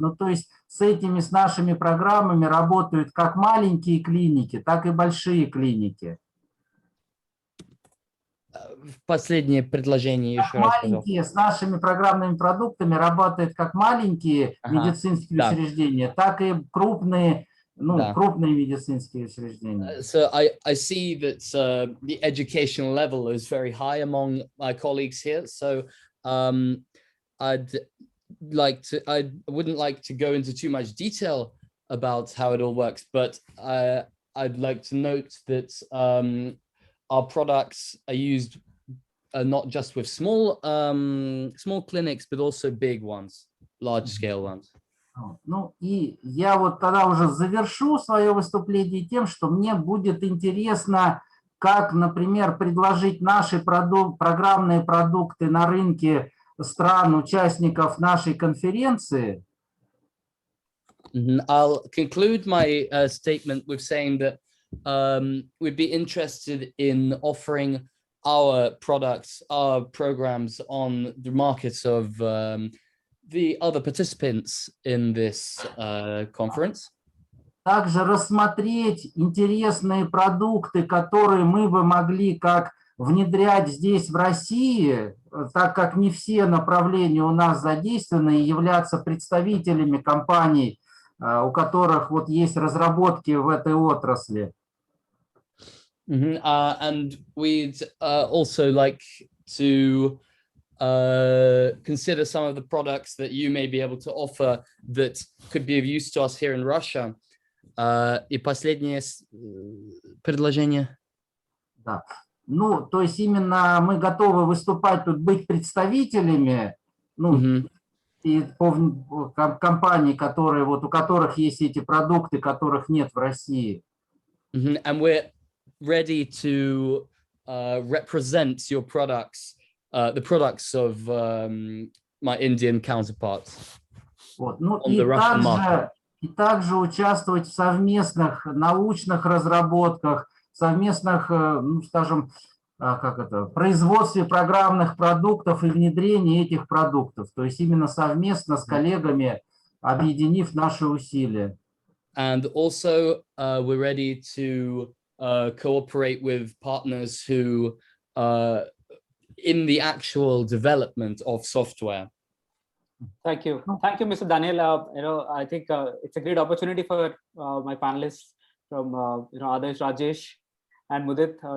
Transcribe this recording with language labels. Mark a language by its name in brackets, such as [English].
[Russian] Ну, то есть с нашими программами работают как маленькие клиники, так и большие клиники. Последнее предложение еще раз, маленькие, с нашими программными продуктами работают как маленькие медицинские учреждения, так и крупные, крупные медицинские учреждения. [English] So I see that the educational level is very high among my colleagues here. So I wouldn't like to go into too much detail about how it all works, but I'd like to note that our products are used not just with small clinics, but also big ones, large scale ones. [Russian] Ну и я вот тогда уже завершу свое выступление тем, что мне будет интересно, как, например, предложить наши программные продукты на рынке стран, участников нашей конференции. [English] I'll conclude my statement with saying that we'd be interested in offering our products, our programs on the markets of the other participants in this conference. [Russian] Также рассмотреть интересные продукты, которые мы бы могли как внедрять здесь, в России, так как не все направления у нас задействованы, и являться представителями компаний, у которых вот есть разработки в этой отрасли. [English] And we'd also like to consider some of the products that you may be able to offer that could be of use to us here in Russia. [Russian] И последнее предложение. Да. Ну, то есть именно мы готовы выступать тут, быть представителями, и компаний, которые вот у которых есть эти продукты, которых нет в России. [English] And we're ready to represent your products the products of my Indian counterparts [Russian] Вот. Ну [English] on the Russian market. [Russian] и также участвовать в совместных научных разработках, совместных, ну, скажем, производстве программных продуктов и внедрении этих продуктов. То есть именно совместно с коллегами, объединив наши усилия. [English] And also, we're ready to cooperate with partners who in the actual development of software. Thank you, Mr. Daniel. I think it's a great opportunity for my panelists from Adarsh, Rajesh, and Mudit.